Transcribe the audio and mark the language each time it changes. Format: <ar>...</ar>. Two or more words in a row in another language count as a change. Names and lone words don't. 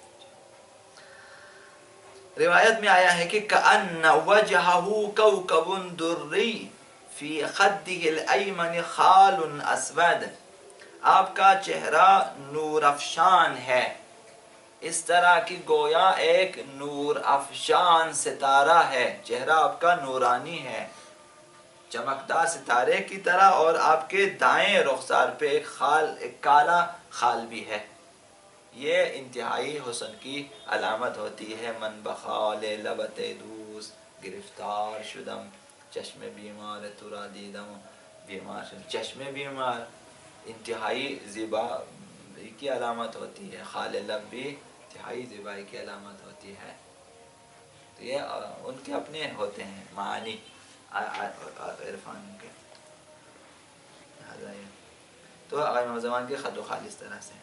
<ur>روایت میں آیا ہے کہ</ur> <ar>کأن وجہہ کوکب دری فی خدہ الایمن خال اسود،</ar> <ur>آپ کا چہرہ نور افشان ہے، اس طرح کی گویا ایک نور افشان ستارہ ہے. چہرہ آپ کا نورانی ہے، چمکدار ستارے کی طرح، اور آپ کے دائیں رخسار پہ ایک کالا خال بھی ہے. یہ انتہائی حسن کی علامت ہوتی ہے.</ur> <fa>من بخال لبت دوس گرفتار شدم، چشم بیمار ترا دیدم بیمار شدم.</fa> <ur>چشم بیمار انتہائی زیبائی کی علامت ہوتی ہے، خال لب بھی انتہائی زیبائی کی علامت ہوتی ہے. تو یہ ان کے اپنے ہوتے ہیں معانی عرفان کے. تو امام زمان کے خط و خال اس طرح سے.</ur>